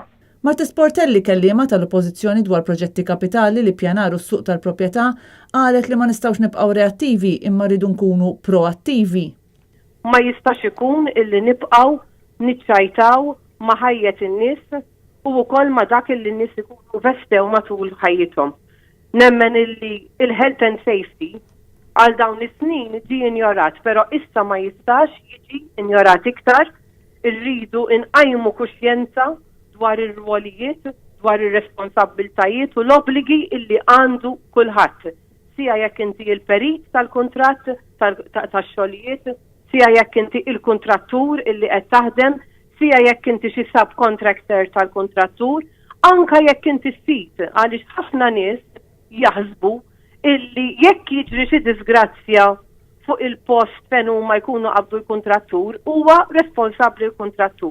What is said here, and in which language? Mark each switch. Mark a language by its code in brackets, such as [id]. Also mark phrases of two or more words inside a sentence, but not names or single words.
[mt] Marta Sportelli, kelliema tal-Oppożizzjoni dwar proġetti kapitali li ppjanaru s-suq tal-proprjetà, qalet li ma nistgħux nibqgħu reattivi imma rridu nkunu proattivi. Ma jistax ikun illi nibqgħu niċċajtaw ma' ħajjet in-nies u wkoll ma' dak illi n-nies ikunu vestew matul ħajjithom. Nemmen illi il- [en] health and safety [mt] għal dawn is-snin ġie injorat, però issa ma jistax jiġi injorat iktar, irridu inqajmu kuxjenza dwar ir-rwolijiet, dwar ir-responsabbiltajiet u l-obbligi illi għandu kulħadd. Sija jekk inti il-perit tal-kuntratt tax-xogħlijiet, sija jekk inti il-kontrattur illi qed taħdem, sija jekk inti xi subcontractor tal-kontrattur, anke jekk inti sit għaliex ħafna nies jaħsbu illi jekk jiġri xi disgrazzja fuq il-post fejn huma jkunu qabdu l-kontrattur huwa responsabbli l-kontrattur.